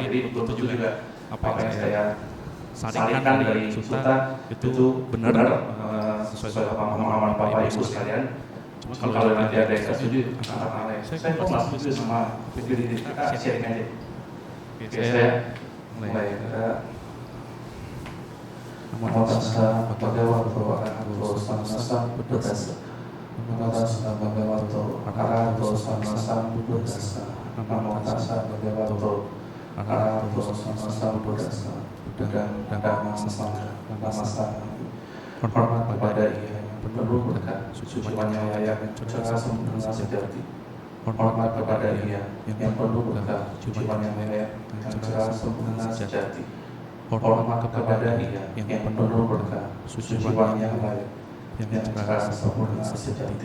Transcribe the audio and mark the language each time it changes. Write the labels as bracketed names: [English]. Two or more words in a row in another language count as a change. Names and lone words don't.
[Indonesian] Jadi betul juga apa yang saya saringkan dari suta itu benar sesuai pemahaman Bapak Ibu sekalian. Cuma kalau nanti ada yang setuju, saya kok nggak setuju sama diri kita, sharing aja. Saya mulai. [Pali] Namo tassa bhagavato arahato samma sambuddhassa. Namo tassa bhagavato arahato samma sambuddhassa. Namo tassa bhagavato arahato samma sambuddhassa. [Indonesian] Dan Dhamma Sangha. Hormat kepada Ia yang penuh berkah, suci wanyaya yang cerdas sempurna sejati. Hormat kepada Ia yang penuh berkah, suci wanyaya yang cerdas sempurna sejati. Hormat kepada Ia yang penuh berkah, suci wanyaya yang cerdas sempurna sejati.